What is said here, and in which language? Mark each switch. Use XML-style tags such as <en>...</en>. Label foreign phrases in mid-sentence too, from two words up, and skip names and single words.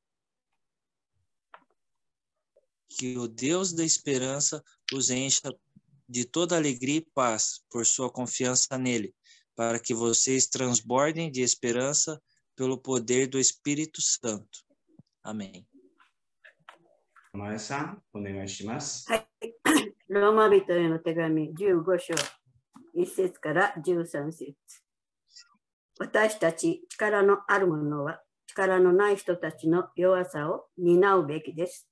<pt>Que o Deus da esperança os encha de toda alegria e paz por sua confiança nele, para que vocês transbordem de esperança pelo poder do Espírito Santo. Amém.</pt> <ja>前さん、お願いします。はい。ローマ人への手紙15章1節から13節。私たち力のある者は力のない人たちの弱さを担うべきです。</ja>